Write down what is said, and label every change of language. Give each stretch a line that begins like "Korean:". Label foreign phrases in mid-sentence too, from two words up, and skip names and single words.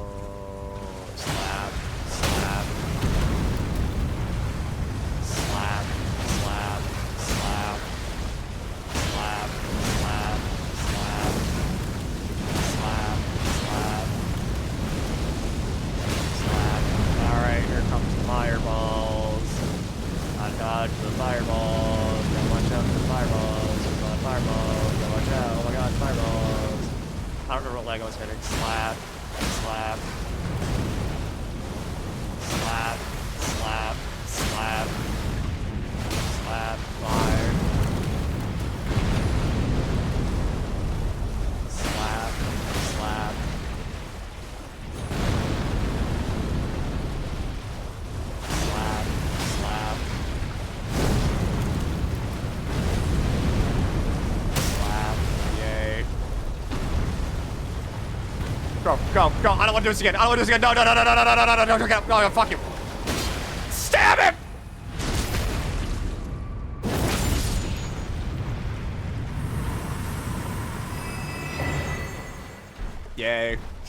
English: Slap. Slap. Slap. Slap. Slap. Slap. Slap. Slap. Slap. Slap. Slap. Alright, here comes the fireballs. I dodge the fireballs. Gotta watch out for the fireballs. There's a lot of fireballs. Gotta watch out. Oh my god, fireballs. I don't remember what Lego was hitting. Slap. Slap. Slap. Slap. Slap. Slap. Fire. Slap. Slap. Slap. Slap. Slap. Yay. Go, go, go. I don't want to do this again. I don't want to do this again. No, no, no, no, no, no, no, no, no, no, no, no, no, fuck you. Stab him! Yay.